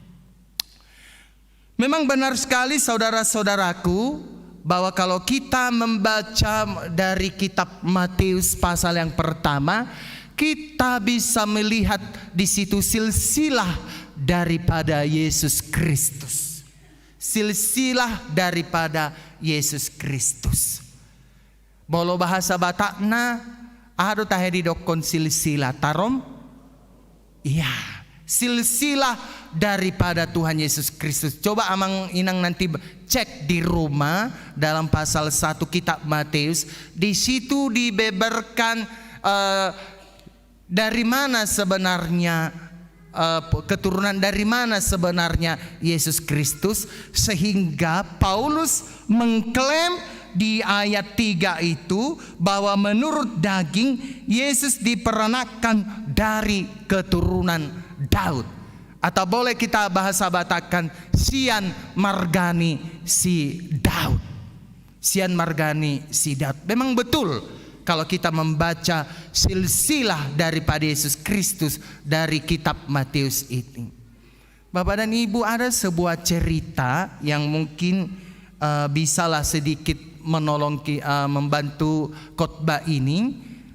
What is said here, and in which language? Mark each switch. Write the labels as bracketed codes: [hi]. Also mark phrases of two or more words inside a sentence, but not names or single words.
[id] Memang benar sekali saudara-saudaraku, bahwa kalau kita membaca dari kitab Matius pasal yang pertama, kita bisa melihat di situ silsilah daripada Yesus Kristus. Silsilah daripada Yesus Kristus. [bbc] Bolo bahasa Batakna ado tahedi dokon silsilah tarom. [id] Iya, silsilah daripada Tuhan Yesus Kristus. Coba [bbc] amang inang [id] nanti cek di rumah dalam pasal 1 kitab Matius. Di situ dibeberkan dari mana sebenarnya keturunan, dari mana sebenarnya Yesus Kristus, sehingga Paulus mengklaim di ayat 3 itu bahwa menurut daging Yesus diperanakan dari keturunan Daud, atau boleh kita bahasa Batakkan [bbc] Sian Margani si Daud. Sian Margani si Daud. [id] Memang betul kalau kita membaca silsilah daripada Yesus Kristus dari kitab Matius ini. Bapak dan Ibu, ada sebuah cerita yang mungkin bisalah sedikit menolong membantu khotbah ini.